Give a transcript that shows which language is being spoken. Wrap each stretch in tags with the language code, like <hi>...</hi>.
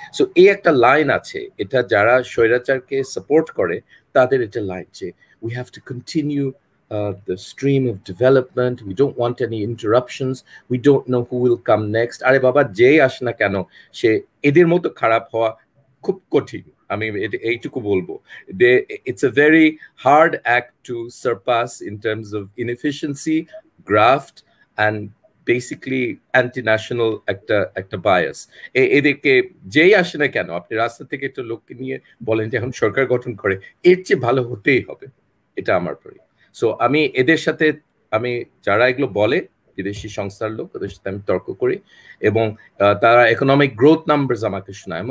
<en>so</en> <bn>এই একটা line আছে, এটা যারা স্বৈরাচারকে সাপোর্ট করে তাদের এটা লাইন, যে</bn> <en>We have to continue the stream of development, we don't want any interruptions, we don't know who will come next.</en> <bn>আরে বাবা, যেই আসে না কেন সে এদের মতো খারাপ হওয়া খুব কঠিন, আমি এইটুকু বলবো।</bn> <en>It's a very hard act to surpass in terms of inefficiency, graft, and basically anti-national একটা bias।</en> <bn>এদেরকে যেই আসে না কেন, আপনি রাস্তা থেকে একটা লোককে নিয়ে বলেন যে এখন সরকার গঠন করে, এর চেয়ে ভালো হতেই হবে, এটা আমার পরি। সো আমি এদের সাথে, আমি যারা এগুলো বলে বিদেশি সংস্থার লোক, ওদের সাথে আমি তর্ক করি, এবং তারা ইকোনমিক গ্রোথ নাম্বারস আমাকে শোনায়।</bn>